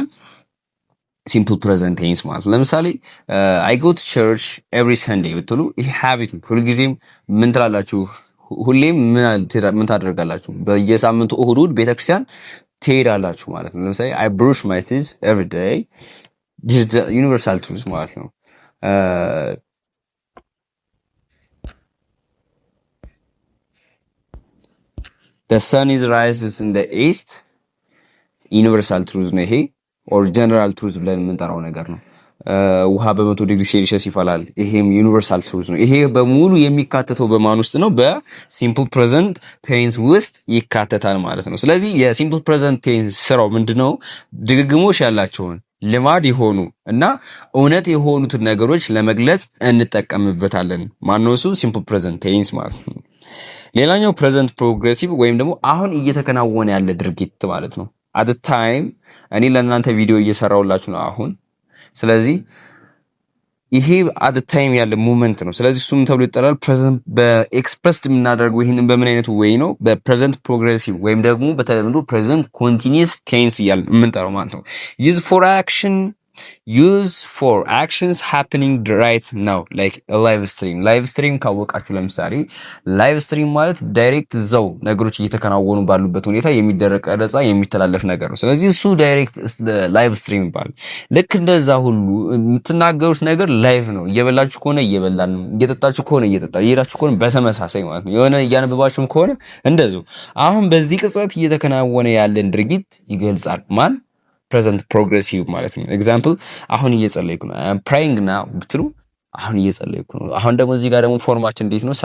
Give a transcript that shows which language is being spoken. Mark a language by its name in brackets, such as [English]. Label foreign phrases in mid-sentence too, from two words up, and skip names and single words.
[English] simple present tense [Amharic] ማለት ነው። ለምሳሌ [English] I go to church every Sunday [Amharic] ብትሉ ይሄ ሃቢት ነው። ሁልጊዜም ምን ትላላችሁ? ሁሌም ምን ታደርጋላችሁ? በየሳምንቱ እሁድ ቤተክርስቲያን ትሄዳላችሁ ማለት ነው። ለምሳሌ [English] I brush my teeth every day this is the universal truth [Amharic] ማለት ነው። [English] the sun is rises in the east universal truth [Amharic] ነው ይሄ [English] or general truth [Amharic] ብለን የምንጠራው ነገር ነው። ውሃ በ100 [English] degree Celsius [Amharic] ይፈላል። ይሄም [English] universal truth [Amharic] ነው። ይሄ በሙሉ የሚካተተው በማን ውስጥ ነው? [English] simple present tense [Amharic] ውስጥ ይካተታል ማለት ነው። ስለዚህ [English] simple present tense [Amharic] ስራው ምንድነው? ድግግሞሽ ያላቸውን ልማድ የሆኑ እና እውነት የሆኑትን ነገሮች ለመግለጽ እንጠቀምበታለን። ማነው እሱ? [English] simple present tense [Amharic] ማለት ነው። ሌላኛው [English] present progressive [Amharic] ወይም ደግሞ አሁን እየተከናወነ ያለ ድርጊት ማለት ነው። [English] at the time [Amharic] እኔ ለእናንተ ቪዲዮ እየሰራሁላችሁ ነው አሁን። ስለዚህ ይሄ [English] at the time [Amharic] ያለ ሞመንት ነው። ስለዚህ እሱም ተብሎ ይጠራል ፕሬዘንት። በኤክስፕረስድ የምናደርገው ይሄንን በምን አይነት ወይ ነው? [English] present progressive [Amharic] ወይም ደግሞ በተለምዶ [English] present continuous tense [Amharic] እያልን የምንጠራው ማለት ነው። [English] use for action use for actions happening right now like a live stream [Amharic] ካወቃችሁ ለምሳሌ [English] live stream [Amharic] ማለት ዳይሬክት እዛው ነገሮች እየተከናወኑ ባሉበት ሁኔታ የሚደረግ ቀረጻ የሚተላለፍ ነገር ነው። ስለዚህ እሱ [English] direct live stream [Amharic] ይባላል። ልክ እንደዛ ሁሉ የምትናገሩት ነገር ላይቭ ነው። እየበላችሁ ከሆነ እየበላን ነው፣ እየጠጣችሁ ከሆነ እየጠጣችሁ፣ እየሄዳችሁ ከሆነ በተመሳሳይ ማለት ነው። የሆነ እያነበባችሁም ከሆነ እንደዚሁ። አሁን በዚህ ቅጽበት እየተከናወነ ያለን ድርጊት ይገልጻል። ማን [English] present progressive [Amharic] ማለት ነው። ኤግዛምፕል አሁን እየጸለይኩ ነው [English] praying now [Amharic] ብትሉ አሁን እየጸለይኩ ነው። አሁን ደግሞ እዚህ ጋር ደግሞ ፎርማችን እንዴት ነው?